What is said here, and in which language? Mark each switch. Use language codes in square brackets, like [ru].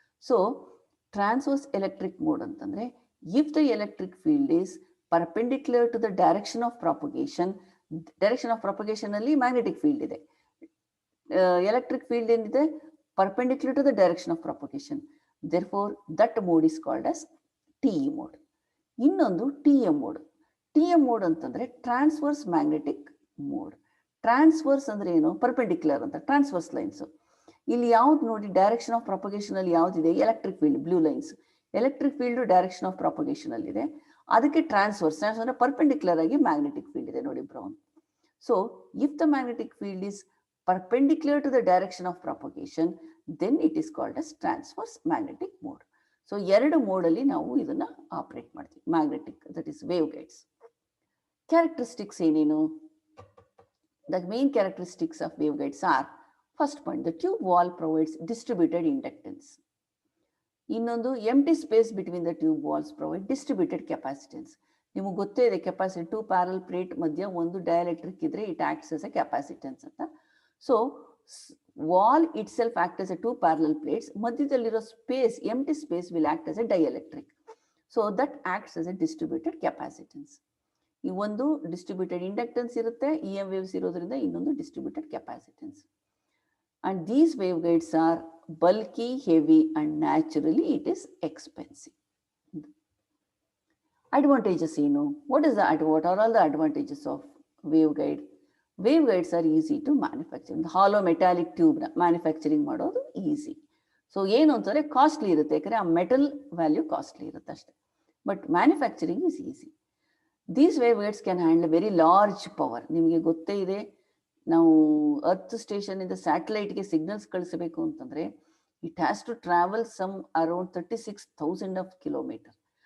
[en] so transverse electric mode ಅಂತಂದರೆ, if the electric field is perpendicular to the direction of propagation, direction of propagation [kn] ಅಲ್ಲಿ magnetic field ಇದೆ, electric field ಏನಿದೆ [en] perpendicular to the direction of propagation. Therefore, that mode is called as TE mode. ಇನ್ನೊಂದು TM mode. TM mode ಅಂತಂದ್ರೆ transverse magnetic mode. Transverse [kn] ಅಂದ್ರೆ ಏನು, [en] Perpendicular ಅಂತ, transverse lines. [kn] ಇಲ್ಲಿ ಯಾವ್ದು ನೋಡಿ, ಡೈರೆಕ್ಷನ್ ಆಫ್ ಪ್ರಾಪಗೇಷನ್ ಅಲ್ಲಿ ಯಾವ್ದಿದೆ, electric field, blue lines. Electric field direction of propagation ಅಲ್ಲಿ ಇದೆ, ಅದಕ್ಕೆ ಟ್ರಾನ್ಸ್ವರ್ಸ್ ಅಂದ್ರೆ ಪರ್ಪೆಂಡಿಕ್ಯುಲರ್ ಆಗಿ ಮ್ಯಾಗ್ನೆಟಿಕ್ ಫೀಲ್ಡ್ ಇದೆ, ನೋಡಿ brown. [en] So if the magnetic field is perpendicular to the direction of propagation, then it is called as transverse magnetic mode. [kn] So ಎರಡು mode ಅಲ್ಲಿ ನಾವು ಇದನ್ನ ಆಪರೇಟ್ ಮಾಡ್ತೀವಿ, magnetic, [en] That is wave guides. [kn] Characteristics ಏನೇನು? [en] The main characteristics of wave guides are, first point, the tube wall provides distributed inductance. ಇನ್ನೊಂದು, empty space between the tube walls provide distributed capacitance. [kn] ನಿಮಗೆ ಗೊತ್ತೇ ಇದೆ capacity, 2 parallel plate ಮಧ್ಯ ಒಂದು dielectric ಇದ್ರೆ [en] it acts as a capacitance [kn] ಅಂತ. [en] so wall itself act as a 2 parallel plates, [kn] ಮಧ್ಯದಲ್ಲಿರೋ space, [en] Empty space will act as a dielectric. So that acts as a distributed capacitance. [kn] ಈ ಒಂದು distributed inductance ಇರುತ್ತೆ, E M waves ಇರೋದ್ರಿಂದ ಇನ್ನೊಂದು distributed capacitance. [en] And these wave guides are bulky, heavy, and naturally it is expensive. [kn] Advantages ಏನು? [en] What are all the advantages of waveguide? Waveguides are easy to manufacture. [kn] Hollow metallic tube manufacturing ಮಾಡೋದು easy. So ಏನು ಅಂತಂದರೆ costly ಇರುತ್ತೆ, ಯಾಕಂದರೆ ಆ metal value costly ಇರುತ್ತೆ ಅಷ್ಟೇ. [en] But manufacturing is easy. These waveguides can handle very large power. [kn] ನಿಮಗೆ ಗೊತ್ತೇ ಇದೆ, ನಾವು ಅರ್ತ್ ಸ್ಟೇಷನಿಂದ ಸ್ಯಾಟಲೈಟ್ಗೆ ಸಿಗ್ನಲ್ಸ್ ಕಳಿಸಬೇಕು ಅಂತಂದರೆ [en] It has to travel some around 36,000 of kilometre.